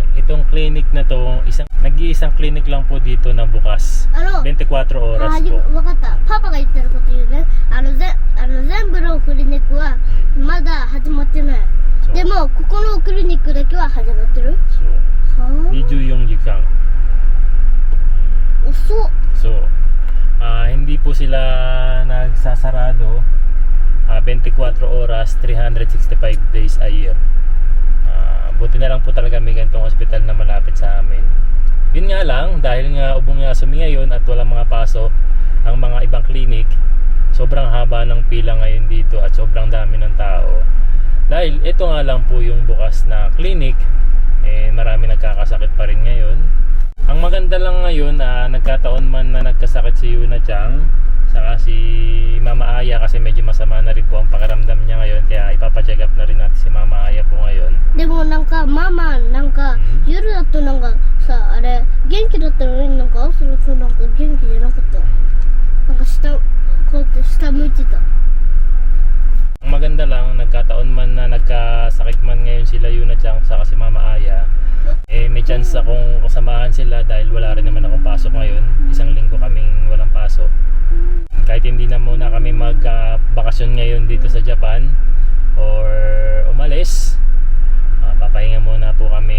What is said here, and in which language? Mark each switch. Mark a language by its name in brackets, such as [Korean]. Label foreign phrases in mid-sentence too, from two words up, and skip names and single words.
[Filipino] itong clinic na to, nag-iisang clinic lang po dito na bukas. 24 oras あ、 po. [Japanese] わかった。パパが言ってること言うね。全部のクリニックはまだ始まってない。そうでも、ここのクリニックだけは始まってる。 [Filipino] So, はぁ。 [Japanese] 24 jikang. 遅っ。 [Filipino] So, hindi po sila nagsasarado 24 oras, [English] 365 days a year. [Filipino] Buti na lang po talaga may ganitong hospital na malapit sa amin. Yun nga lang, dahil nga ubong nga sumi ngayon at walang mga pasok ang mga ibang clinic, sobrang haba ng pila ngayon dito at sobrang dami ng tao. Dahil ito nga lang po yung bukas na clinic, marami nagkakasakit pa rin ngayon. Ang maganda lang ngayon, nagkataon man na nagkasakit si Yuna Chang saka si Mama Aya kasi medyo masama na rin po ang pakiramdam niya ngayon, kaya ipapacheck up na rin natin si Mama Aya po ngayon. [Japanese] でもなんかママなんか夜だとなんかさあれ元気だったのになんか朝だとなんか元気じゃなかったなんか下こうやって下向いてた [Filipino] Ang maganda lang, nagkataon man na nagkasakit man ngayon sila Yuna Chang saka si Mama Aya, may chance akong kasamahan sila dahil wala rin naman akong pasok ngayon. Isang linggo kaming walang pasok. Kahit hindi na muna kami mag-bakasyon ngayon dito sa Japan or umalis, papahinga muna po kami.